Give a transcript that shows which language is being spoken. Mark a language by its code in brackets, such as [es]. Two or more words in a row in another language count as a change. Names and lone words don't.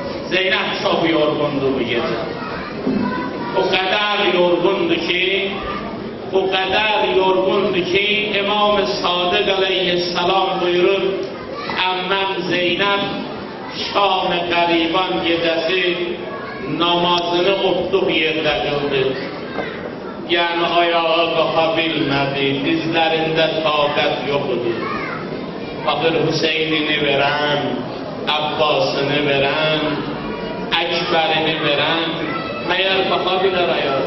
[tr] Zeynep çok yorgundu bu gece. O kadar yorgundu ki İmam-ı Sadık aleyhisselam buyurur, [az] Əmməm Zeynep Şam-ı Qəriban gecesi namazını otluq yerdə qıldı. Yani ayağa qalxa bilmədi, dizlərində taqət yox idi. Baxır Hüseynini verən, Abbasını verən, Əkbərini verən, məyər baxa bilər ayaq?